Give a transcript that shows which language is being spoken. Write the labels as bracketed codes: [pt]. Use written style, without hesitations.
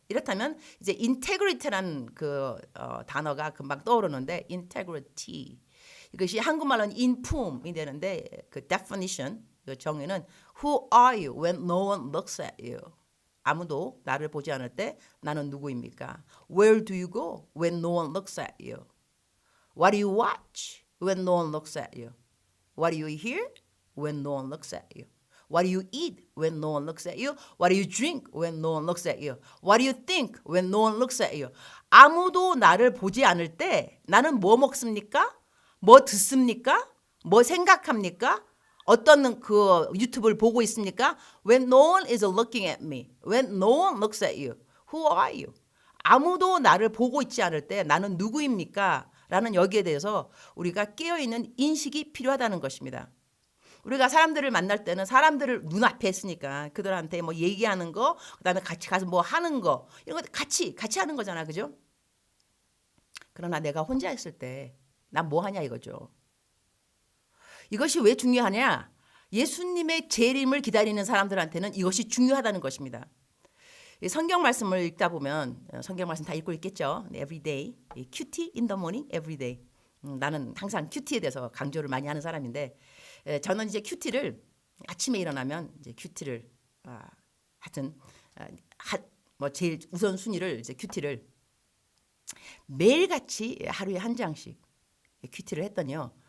[ko] 이렇다면 이제 인테그리티라는 그 단어가 금방 떠오르는데 인테그리티 이것이 한국말로는 인품이 되는데 그 definition 그 정의는 [en] Who are you when no one looks at you? [ko] 아무도 나를 보지 않을 때 나는 누구입니까? [en] Where do you go when no one looks at you? What do you watch when no one looks at you? What do you hear when no one looks at you? What do you eat when no one looks at you? What do you drink when no one looks at you? What do you think when no one looks at you? [ko] 아무도 나를 보지 않을 때 나는 뭐 먹습니까? 뭐 듣습니까? 뭐 생각합니까? 어떤 그 유튜브를 보고 있습니까? [en] When no one is looking at me. When no one looks at you. Who are you? [ko] 아무도 나를 보고 있지 않을 때 나는 누구입니까? 라는 여기에 대해서 우리가 깨어있는 인식이 필요하다는 것입니다. 우리가 사람들을 만날 때는 사람들을 눈앞에 있으니까 그들한테 뭐 얘기하는 거 그다음에 같이 가서 뭐 하는 거 이런 거 같이 하는 거잖아. 그죠? 그러나 내가 혼자 있을 때 난 뭐 하냐 이거죠. 이것이 왜 중요하냐? 예수님의 재림을 기다리는 사람들한테는 이것이 중요하다는 것입니다. 성경 말씀을 읽다 보면 성경 말씀 다 읽고 있겠죠. [en] Every day, 큐티 in the morning, every day. [ko] 나는 항상 큐티에 대해서 강조를 많이 하는 사람인데 저는 이제 큐티를 아침에 일어나면 이제 큐티를 하여튼 뭐 제일 우선 순위를 이제 큐티를 매일같이 하루에 한 장씩 큐티를 했더니요.